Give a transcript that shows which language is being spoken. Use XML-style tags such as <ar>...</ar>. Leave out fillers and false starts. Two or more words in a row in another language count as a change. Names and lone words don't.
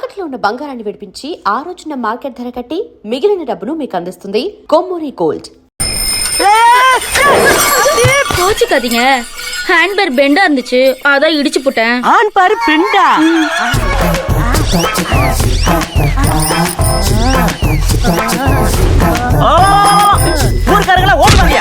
<te>తాకట్లో ఉన్న బంగారాన్ని విడిపించి ఆ రోజున మార్కెట్ ధర కట్టి మిగిలిన డబ్బును మీకు అందిస్తుంది కొమ్మూరి గోల్డ్.</te> <ta>கோச்சுக்காதீங்க,</ta> <en>hand bar</en> <ta>பெண்டா இருந்துச்சு, அதான் இடிச்சு போட்டேன். ஆன் பாரு பெண்டா. ஊர்க்காரங்களா ஓடுவாங்க.</ta>